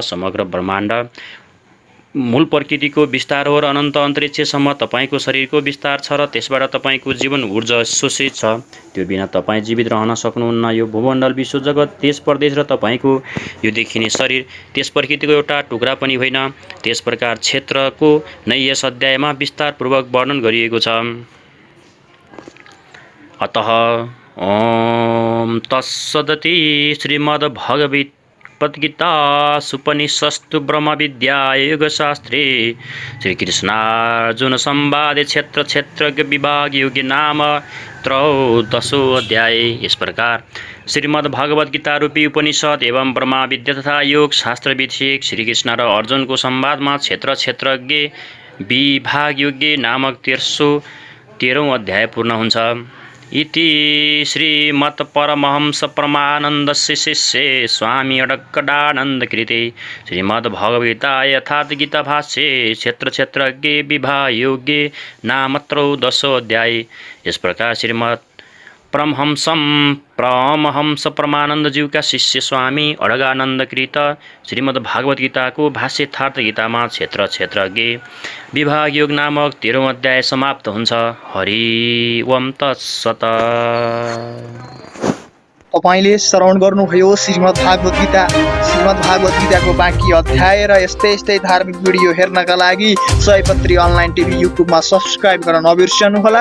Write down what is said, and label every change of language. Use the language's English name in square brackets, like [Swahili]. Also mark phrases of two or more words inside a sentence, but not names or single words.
[Nepali] समग्र ब्रह्माण्ड मूल प्रकृतिको विस्तार हो र अनन्त अन्तरिक्षसम्म तपाईँको शरीरको विस्तार छ र त्यसबाट तपाईँको जीवन ऊर्जा शोषित छ। त्यो बिना तपाईँ जीवित रहन सक्नुहुन्न। यो भूमण्डल विश्व जगत देश प्रदेश र तपाईँको यो देखिने शरीर त्यस प्रकृतिको एउटा टुक्रा पनि होइन। त्यस प्रकार क्षेत्रको नै यस अध्यायमा विस्तारपूर्वक वर्णन गरिएको छ। [Sanskrit] अतः ओम तत्सदिति श्रीमद्भगवद्गीतासूपनिषत्सु ब्रह्मविद्यायां योगशास्त्रे श्रीकृष्णार्जुन संवादे क्षेत्र क्षेत्रज्ञ विभाग योगी नाम त्रयोदशो अध्याय। [Hindi] इस प्रकार [Nepali] श्रीमद्भगवद्गीता रूपी उपनिषद एवं ब्रह्मा विद्या तथा योग शास्त्र विषयक श्रीकृष्ण र अर्जुनको संवादमा क्षेत्र क्षेत्रज्ञ विभाग योग्य नामक 13औं अध्याय पूर्ण हुन्छ। [Sanskrit] इति श्रीमत्परमहंस परमानन्दस्य शिष्ये स्वामी अडक्कडानन्दकृते श्रीमद्भगवद्गीतायै यथार्थगीताभाष्ये क्षेत्र क्षेत्रज्ञ विभाग योग्य नाम त्रयोदशो अध्याय। [Hindi] इस प्रकार [Nepali] श्रीमद् परमहंस परमानन्दज्यूका शिष्य स्वामी अडगानन्दकृत श्रीमद्भागवतगीताको भाष्य यथार्थगीतामा क्षेत्र क्षेत्रज्ञ विभाग योग नामक 13औं अध्याय समाप्त हुन्छ। [Sanskrit] हरि ओम तत्सत। [Nepali] तपाईले श्रवण गर्नुभयो श्रीमद्भागवत गीता श्रीमद् भागवत गीताको बाँकी अध्याय र यस्तै धार्मिक भिडियो हेर्नका लागि सयपत्री अनलाइन टिभी युट्युबमा सब्स्क्राइब गर्न नबिर्सनुहोला।